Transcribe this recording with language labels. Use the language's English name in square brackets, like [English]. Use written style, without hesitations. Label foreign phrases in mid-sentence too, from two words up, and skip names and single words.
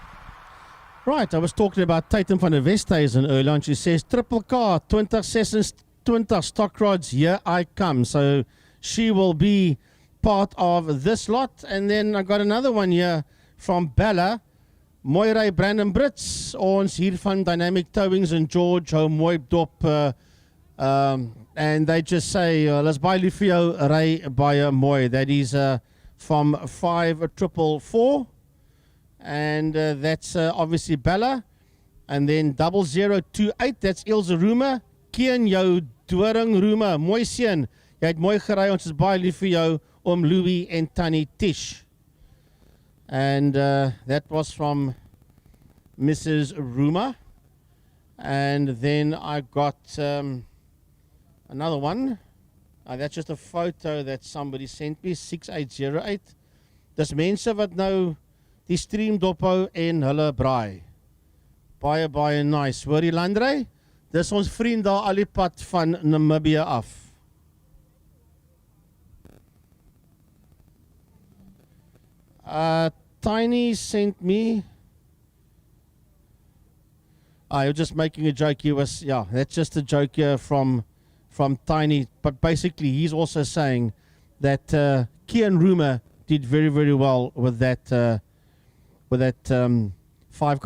[English] Right, I was talking about Tatum van der Westhuizen earlier, and she says, Triple K, 20 stock rods, Here I Come. So she will be part of this lot. And then I got another one here from Bella. [Afrikaans] Mooi ry Brandon Brits, ons hier van Dynamic Towings and George, hou mooi dop. [English] And they just say, let's buy [Afrikaans] lief vir jou, ry baie mooi. [English] That is from 5444. And that's obviously Bella. And then 0028, that's Ilse Roemer. [Afrikaans] Keen jou doring Roemer, mooi seun. Jy het mooi gery, ons is baie lief vir jou, Oom Louis en Tannie Tish. [English] And that was from Mrs. Roemer. And then I got another one. That's just a photo that somebody sent me, 6808. [Afrikaans] Dis mense wat nou die stream dophou en hulle braai. Baie, baie nice. Hoor die Landry? Dis ons vriend daar al die pad van Namibië af. [English] Tiny sent me. You're just making a joke. He was, yeah, that's just a joke here from Tiny. But basically, he's also saying that Kian Rumer did very, very well with that 5 car.